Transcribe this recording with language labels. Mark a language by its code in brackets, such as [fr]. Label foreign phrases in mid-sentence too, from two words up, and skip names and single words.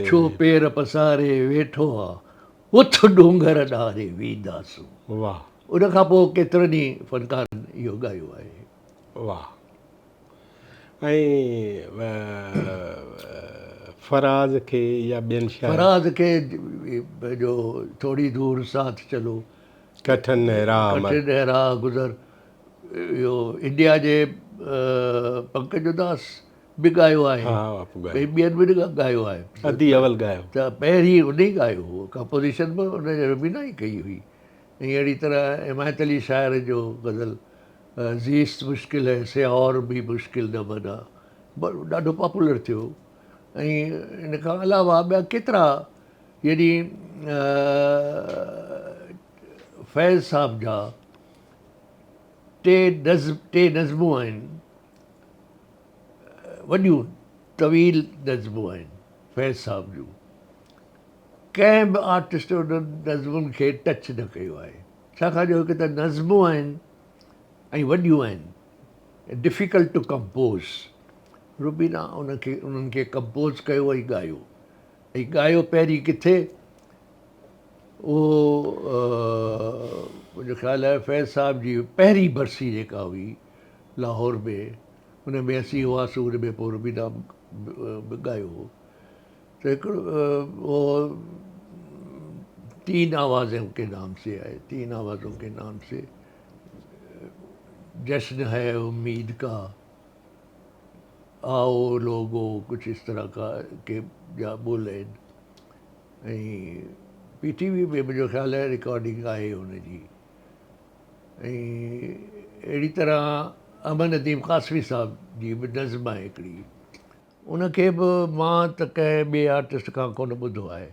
[sd] छो पेर पसारे वेठो आहे, उथ डूंगर ॾारे वेंदासूं। वाह उन खां पोइ केतिरनि ई फ़नकारनि इहो ॻायो आहे। वाह। ऐं फराज़ खे या ॿियनि शायर फराज़ खे पंहिंजो [ur] تھوڑی دور ساتھ چلو, کٹھن راہ کٹھن راہ گزر, [sd] इहो इंडिया जे पंकज उदास बि ॻायो आहे, हा भई ॿियनि बि ॻायो आहे। अदी अवल ॻायो। त पहिरीं उन ई ॻायो हो, कंपोज़िशन बि उन रुबीना ई कई हुई। ऐं अहिड़ी तरह हिमायत अली शाइर जो गज़ल [ur] زیست مشکل ہے سے اور بھی مشکل نہ بنا, [sd] ॾाढो पॉपुलर थियो। ऐं इन खां अलावा ॿिया केतिरा, यानी फैज़ साहब जा टे नज़मूं आहिनि, वॾियूं तवील नज़मूं आहिनि फैज़ साहब जूं। कंहिं बि आर्टिस्ट उन्हनि नज़मुनि खे टच न कयो आहे, छाकाणि जो हिकु त नज़मूं आहिनि ऐं वॾियूं आहिनि, [en] difficult to compose. [sd] रुबीना उन्हनि खे कंपोज़ कयो ऐं ॻायो। ऐं ॻायो पहिरीं किथे, उहो मुंहिंजो ख़्यालु आहे फैज़ साहब जी पहिरीं बरसी जेका हुई लाहौर में, उन में असीं हुआसीं, उन में पोइ रुबीना बि ॻायो हो। तो हिकिड़ो [ur] وہ 3 آوازوں کے نام سے ہے، 3 آوازوں کے نام سے، جشن ہے امید کا، آؤ لوگو، کچھ اس طرح کا [sd] के जा बोल आहिनि। ऐं PTV में मुंहिंजो ख़्यालु आहे रिकॉर्डिंग आहे हुनजी। ऐं अहिड़ी तरह अमन अदीम कासवी साहब जी बि नज़्म आहे हिकिड़ी, उनखे बि मां त कंहिं ॿिए आर्टिस्ट खां कोन ॿुधो आहे।